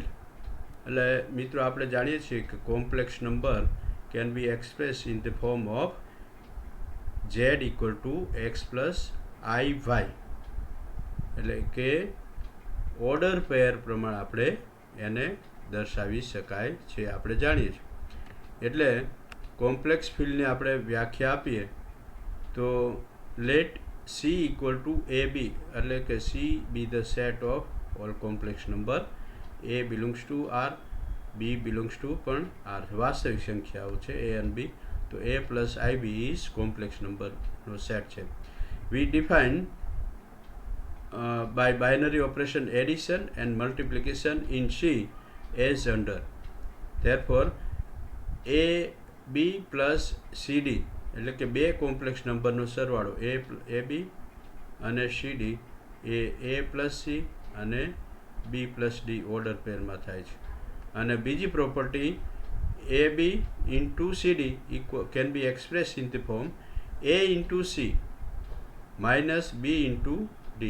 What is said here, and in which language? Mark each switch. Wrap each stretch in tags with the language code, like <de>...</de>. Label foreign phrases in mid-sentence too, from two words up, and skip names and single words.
<gu>એટલે મિત્રો આપણે જાણીએ છીએ કે</gu> <en>complex number can be express in the form of z equal to x plus i y</en> <gu>એટલે કે</gu> <en>order pair</en> <gu>પ્રમાણે આપણે એને દર્શાવી શકાય છે આપણે જાણીએ છીએ. એટલે કોમ્પ્લેક્સ ફિલ્ડને આપણે વ્યાખ્યા આપીએ તો</gu> <en>લેટ C equal to AB</en> <gu>એટલે કે</gu> <en>C be the set of all complex number, A belongs to R, B belongs to</en> <gu>પણ R વાસ્તવિક સંખ્યાઓ છે</gu> <en>A and B, તો A plus IB is complex number</en> <gu>નો સેટ છે.</gu> <en>We define by binary operation addition and multiplication in C as under. Therefore A B plus CD</en> <gu>એટલે કે બે</gu> <en>complex number</en> <gu>સરવાળો એ બી અને સીડી એ A પ્લસ સી અને B પ્લસ ડી</gu> <en>order pair</en> <gu>થાય છે. અને બીજી</gu> <en>પ્રોપર્ટી A B into CD can be express in the form A into C minus B into D.</en>